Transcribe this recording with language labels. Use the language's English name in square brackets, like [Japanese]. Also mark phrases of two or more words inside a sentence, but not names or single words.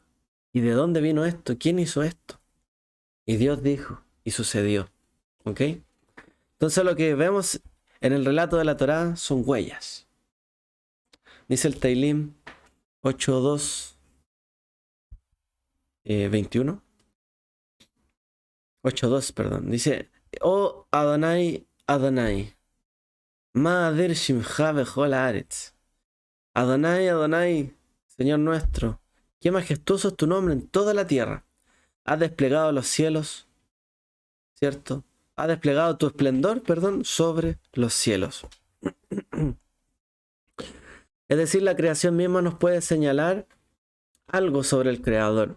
[Spanish] ¿Y de dónde vino esto? ¿Quién hizo esto? Y Dios dijo, y sucedió. ¿Ok? Entonces lo que vemos en el relato de la Torá son huellas. Dice el Teilim 8.2, 21. 8.2, perdón. Dice, [Hebrew] oh אדוני, אדוני, מה אדיר שמך בכל הארץ. [Spanish] Adonai, Adonai, Señor nuestro, qué majestuoso es tu nombre en toda la tierra. Has desplegado los cielos, ¿cierto? Has desplegado tu esplendor, perdón, sobre los cielos. Es decir, la creación misma nos puede señalar algo sobre el Creador.